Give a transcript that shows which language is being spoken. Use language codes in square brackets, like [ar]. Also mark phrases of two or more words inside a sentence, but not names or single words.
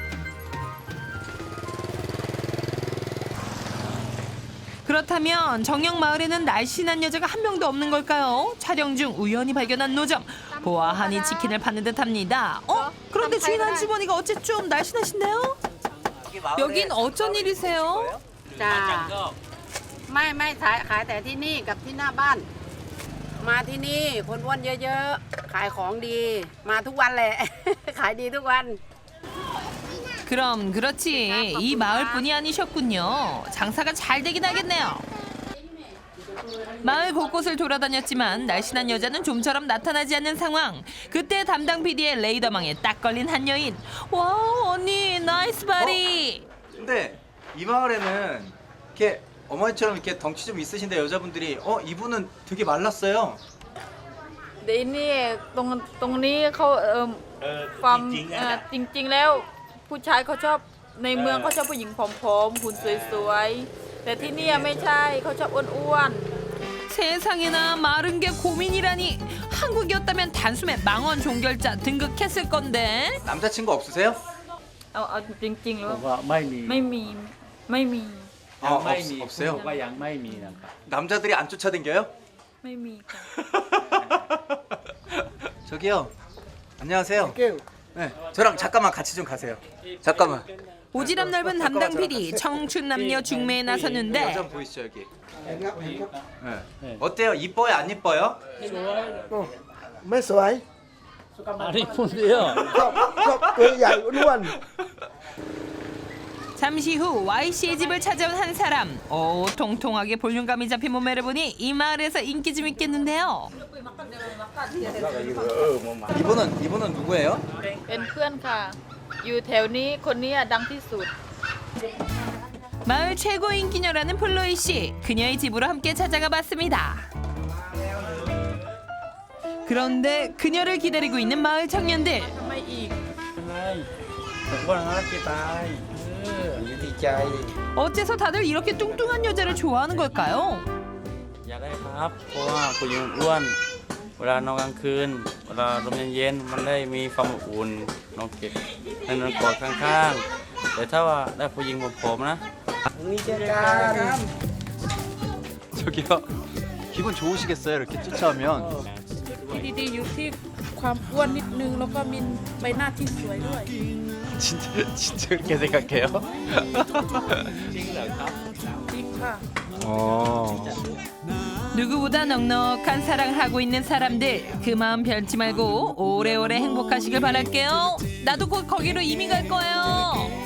[ko] 그렇다면 정영 마을에는 날씬한 여자가 한 명도 없는 걸까요? 촬영 중 우연히 발견한 노점. 보아하니 치킨을 파는 듯합니다. 그런데 주인 아주머니가 어째 좀 날씬하신데요? 여긴 어쩐 일이세요? [th] จ้าไม่ขายแต่ที่นี่กับที่หน้าบ้าน มาที่นี่คนอ้วนเยอะๆขายของดีมาทุกวันแหละ ขายดีทุกวัน [ko] 그럼 그렇지. 이 마을뿐이 아니셨군요. 장사가 잘 되긴 하겠네요. 마을 곳곳을 돌아다녔지만 날씬한 여자는 좀처럼 나타나지 않는 상황. 그때 담당 PD의 레이더망에 딱 걸린 한 여인. 와우, 언니 [en] nice body. [ko] 근데 이 마을에는 이렇게 어머니처럼 이렇게 덩치 좀 있으신데 여자분들이 이분은 되게 말랐어요. [th] เดี๋ยวนี่ตรงนี้เขาความจริงๆแล้วผู้ชายเขาชอบในเมืองเขาชอบผู้หญิงผอมๆหุ่นสวยๆแต่ที่นี่ไม่ใช่เขาชอบอ้วน [ko] 세상에나 마른 게 고민이라니. 한국이었다면 단숨에 망원 종결자 등극했을 건데. 남자친구 없으세요? [th] เอาจริงๆแล้ว ว่าไม่มี ไม่มี [ko] 없어요? [th] ว่ายังไม่มีนะครับ [ko] 남자들이 안 쫓아다녀요? [th] ไม่มีค่ะ [ko] 저기요. 안녕하세요. 네, 저랑 잠깐만 같이 좀 가세요. 잠깐만. 오지랖 넓은 담당 PD 청춘 남녀 중매에 나섰는데 여자 보이시죠 여기? 네. 어때요? 이뻐요? 안 이뻐요? [th] ไม่สวย [ko] 아니 뭔데요? [th] ตัวใหญ่อ้วน [ko] 잠시 후 Y씨의 집을 찾아온 한 사람. 오, 통통하게 볼륨감이 잡힌 몸매를 보니 이 마을에서 인기 좀 있겠는데요. 이분은 누구예요? [th] เป็นเพื่อนค่ะอยู่แถวนี้คนนี้ดังที่สุด [ko] 마을 최고 인기녀라는 플로이 씨. 그녀의 집으로 함께 찾아가 봤습니다. 그런데 그녀를 기다리고 있는 마을 청년들. [th] ทำไมอีก ว่าน่ารักจะตาย ดีใจ [ko] 어째서 다들 이렇게 뚱뚱한 여자를 좋아하는 걸까요? [th] อยากได้ครับเพราะว่าผู้หญิงอ้วนเวลานอนกลางคืนเวลาลมเย็นๆมันได้มีความอบอุ่นนอนเก็บให้นอนกอดข้างๆแต่ถ้าว่าได้ผู้หญิงผอมๆนะ นี่เจอกัน [ko] 저기요. 기분 좋으시겠어요? 이렇게 쫓아오면. [th] ดีๆอยู่ที่ความอ้วนนิดนึงแล้วก็มีใบหน้าที่สวยด้วย [ko] 진짜 그렇게 생각해요? [th] จริงค่ะ [ko] 누구보다 넉넉한 사랑을 하고 있는 사람들. 그 마음 변치 말고 오래오래 행복하시길 바랄게요. 나도 곧 거기로 이민 갈 거예요.